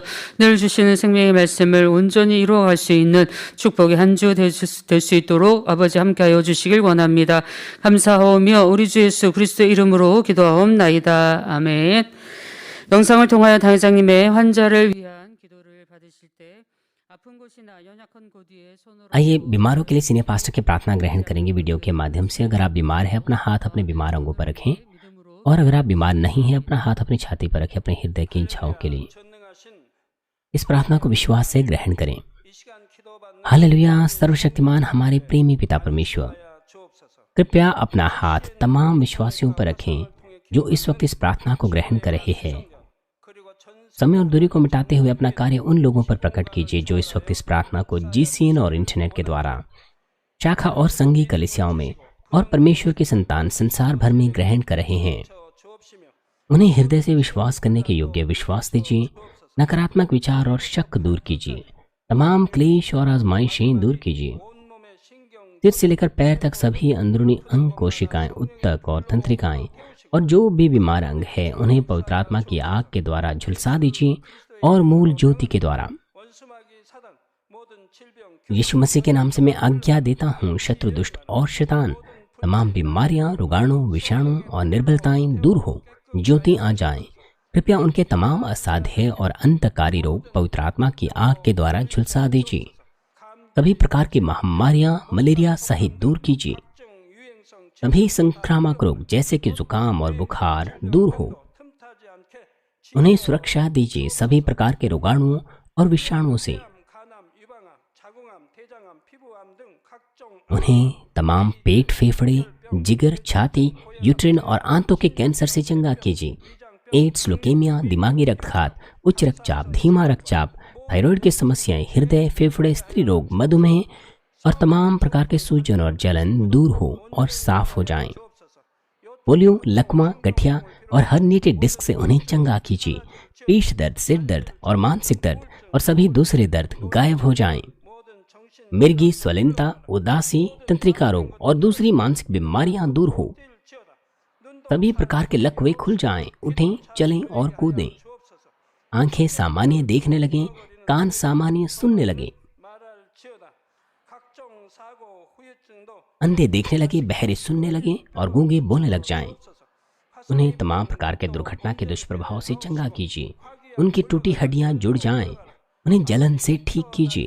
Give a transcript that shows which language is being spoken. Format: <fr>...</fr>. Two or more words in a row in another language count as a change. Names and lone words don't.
<ko>늘 주시는 생명의 말씀을 온전히 이루어갈 수 있는 축복의 한 주 될 수 있도록 아버지 함께하여 주시길 원합니다. 감사하오며 우리 주 예수 그리스도의 이름으로 기도하옵나이다. 아멘. 영상을 통하여 당회장님의 환자를 위한 기도를 받으실 때 아픈 곳이나 연약한 곳 위에 손으로</ko> <hi>आइए बीमारों के लिए सीनियर पास्टर की प्रार्थना ग्रहण करेंगे वीडियो के माध्यम से। अगर आप बीमार हैं अपना हाथ अपने बीमार अंगों पर रखें, और अगर आप बीमार नहीं हैं अपना हाथ अपनी छाती पर रखें अपने हृदय की इच्छाओं के लिए।</hi> <ko>전능하신</ko> <hi>इस प्रार्थना को विश्वास से ग्रहण करें।</hi> <ko>이 시간 기도받는</ko> <hi>हालेलुया। सर्वशक्तिमान हमारे प्रेमी पिता परमेश्वर,</hi> <ko>주옵소서.</ko> <hi>कृपया अपना हाथ तमाम विश्वासियों पर रखें जो इस वक्त इस प्रार्थना को ग्रहण कर रहे हैं।</hi> <ko>그리고 전</ko> <hi>समय और दूरी को मिटाते हुए अपना कार्य उन लोगों पर प्रकट कीजिए जो इस वक्त इस प्रार्थना को GCN और इंटरनेट के द्वारा शाखा और संघी कलीसियाओं में और परमेश्वर की संतान संसार भर में ग्रहण कर रहे हैं।</hi> <ko>주옵시며</ko> <hi>उन्हें हृदय से विश्वास करने के योग्य विश्वास दीजिए। नकारात्मक विचार और शक दूर कीजिए। तमाम क्लेश और आजमाइशें दूर कीजिए।</hi> <ko>온몸의 신경</ko> <hi>सिर से लेकर पैर तक सभी अंदरूनी अंग, कोशिकाएं, उत्तक और तंत्रिकाएं और जो भी बीमार अंग है उन्हें पवित्र आत्मा की आग के द्वारा झुलसा दीजिए और मूल ज्योति के द्वारा।</hi> <ko>원수마귀 사단 모든 질병</ko> <hi>यीशु मसीह के नाम से मैं आज्ञा देता हूँ, शत्रु, दुष्ट और शैतान, तमाम बीमारियां, रोगाणु, विषाणु और निर्बलताएं दूर हो, ज्योति आ जाए। कृपया उनके तमाम असाध्य और अंतकारी रोग पवित्र आत्मा की आग के द्वारा झुलसा दीजिए। सभी प्रकार की महामारियां, मलेरिया सहित दूर कीजिए।</hi> <ko>각종 유행성</ko> <hi>सभी संक्रामक रोग जैसे कि जुकाम और बुखार दूर हो,</hi> <ko>틈타지 않게</ko> <hi>उन्हें सुरक्षा दीजिए सभी प्रकार के रोगाणुओं और विषाणुओं से।</hi> <ko>간암, 유방암, 자궁암, 대장암, 피부암 등 각종</ko> <hi>उन्हें तमाम पेट, फेफड़े, जिगर, छाती, यूट्रिन और आंतों के कैंसर से चंगा कीजिए। एड्स, लुकेमिया, दिमागी रक्तघात, उच्च रक्तचाप, धीमा रक्तचाप, थायराइड की समस्याएं, हृदय, फेफड़े, स्त्री रोग, मधुमेह और तमाम प्रकार के सूजन और जलन दूर हो और साफ हो जाएं। पोलियो, लकवा, गठिया और हर्निएटेड डिस्क से उन्हें चंगा कीजिए। पीठ दर्द, सिर दर्द और मानसिक दर्द और सभी दूसरे दर्द गायब हो जाएं।</hi> <ko>모든 정신</ko> <hi>मिर्गी, स्वलिनता, उदासी, तंत्रिका रोग और दूसरी मानसिक बीमारियां दूर हो।</hi> <ko>치워다. 눈도</ko> <hi>सभी प्रकार के लकवे खुल जाएं, उठें, चलें और कूदें।</hi> <ko>주옵소서.</ko> <hi>आंखें सामान्य देखने लगें, कान सामान्य सुनने लगे,</hi> <ko>말할 치워다. 각종 사고 후유증도</ko> <hi>अंधे देखने लगे, बहरे सुनने लगे और गूंगे बोलने लग जाएं।</hi> <ko>주옵소서.</ko> <hi>उन्हें तमाम प्रकार के दुर्घटना के दुष्प्रभाव से चंगा कीजिए। उनकी टूटी हड्डियां जुड़ जाएं। उन्हें जलन से ठीक कीजिए।</hi>